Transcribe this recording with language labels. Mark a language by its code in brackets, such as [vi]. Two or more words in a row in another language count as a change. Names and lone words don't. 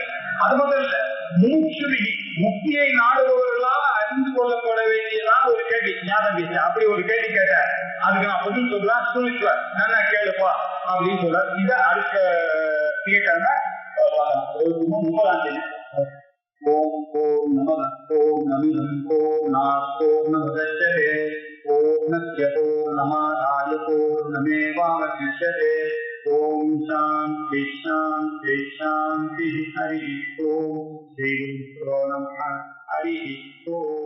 [ta] அது மட்டும் இல்ல, மூச்சுவி முக்தியை நாடுபவர்களால் அறிந்து கொள்ளப்பட வேண்டியதான ஒரு கேள்வி ஞாபகம் வச்சு அப்படி ஒரு கேள்வி கேட்டார். அதுக்கு நான் பதில் சொல்றேன், சுனிஷ்வர் நல்லா கேளுப்பா அப்படின்னு சொல்ற. இத அடுத்த திங்கட்கிழமை 9ஆம் தேதி. [sa] ॐ पूर्णमदः पूर्णमिदं पूर्णात् पूर्णमुदच्यते पूर्णस्य पूर्णमादाय पूर्णमेवावशिष्यते. ॐ शान्ति शान्ति शान्ति. हरि ॐ। श्री गुरु नमः. हरि ॐ.